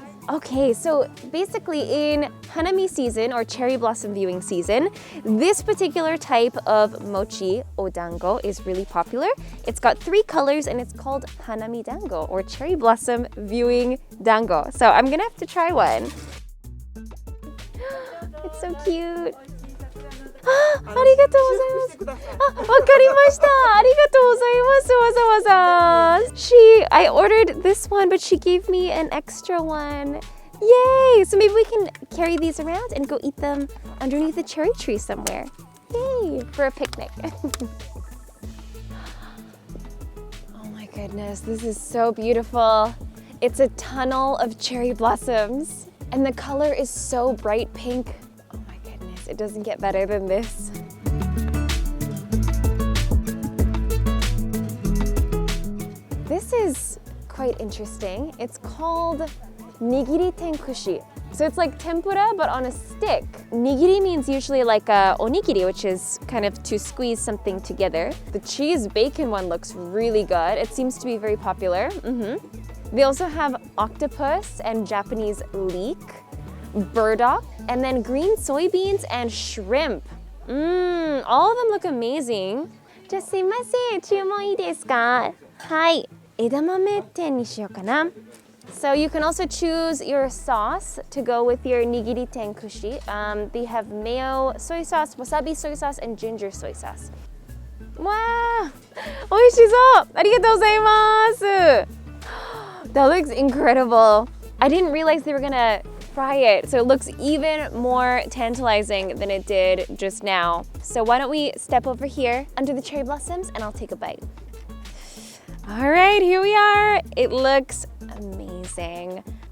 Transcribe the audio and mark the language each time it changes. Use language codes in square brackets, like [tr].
[en] Okay, so basically in Hanami season or cherry blossom viewing season, this particular type of mochi or dango is really popular. It's got 3 colors and it's called Hanami dango or cherry blossom viewing dango. So I'm gonna have to try one. It's so cute. [ja] ありがとうございます。あ、わかりました。ありがとうございます。わざわざ。 [en] I ordered this one, but she gave me an extra one. Yay! So maybe we can carry these around and go eat them underneath the cherry tree somewhere. Yay! For a picnic. Oh my goodness, this is so beautiful. It's a tunnel of cherry blossoms, and the color is so bright pink. It doesn't get better than this. This is quite interesting. It's called Nigiri tenkushi. So it's like tempura, but on a stick. Nigiri means usually like a onigiri, which is kind of to squeeze something together. The cheese bacon one looks really good. It seems to be very popular. They also have octopus and Japanese leek, burdock, and then green soybeans and shrimp. All of them look amazing. [ja] じゃあすいません、注文いいですか？はい、枝豆天にしようかな。 [en] So you can also choose your sauce to go with your nigiri tenkushi. They have mayo soy sauce, wasabi soy sauce, and ginger soy sauce. Wow! [ja] 美味しそう！ありがとうございます。 [en] That looks incredible. I didn't realize they were gonna fry it, so it looks even more tantalizing than it did just now. So why don't we step over here under the cherry blossoms and I'll take a bite. All right, here we are. It looks amazing.